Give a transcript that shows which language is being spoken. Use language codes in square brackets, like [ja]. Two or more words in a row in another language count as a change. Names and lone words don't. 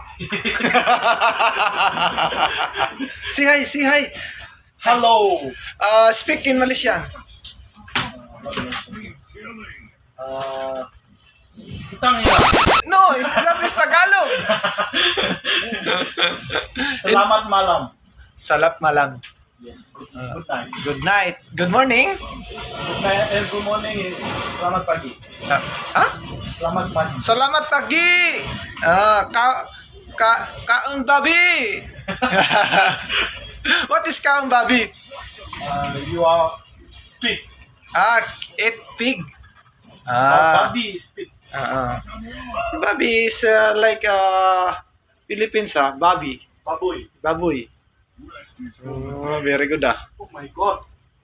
[en] Say hi. Hello. Speak in Malaysian. [tl] Utang ina. [en] No, that is Tagalog. [ms] Salamat malam. Salat malam. [en] Yes. Good time. Good night. Good morning. Good morning is [ms] selamat pagi. Selamat pagi. Selamat pagi. Kaung babi. [en] What is [ms] kaung babi? [en] You are pig. Eat pig. Babi is pig. Babi is like Philippines, babi. Baboy. Baboy. Very good, Oh my God.